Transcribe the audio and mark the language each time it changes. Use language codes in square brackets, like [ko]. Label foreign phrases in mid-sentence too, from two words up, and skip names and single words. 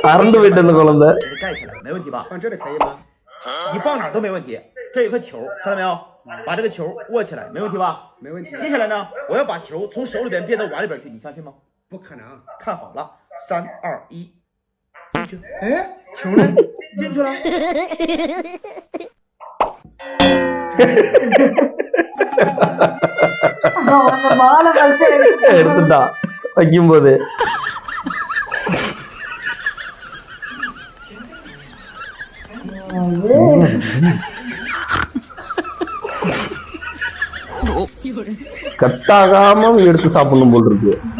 [ta] அரண்டு போயிட்டு அந்த குழந்தை [zh] 盖起来，没问题吧？放这里可以吗？你放哪儿都没问题。这有颗球，看到没有？把这个球握起来，没问题吧？没问题。接下来呢，我要把球从手里边变到碗里边去，你相信吗？不可能。看好了，3、2、1，进去。哎，球呢？进去了。 [ta] எடுத்துட்டா வைக்கும் போது கட்டாகாம எடுத்து சாப்பிடணும் போல் இருக்கு.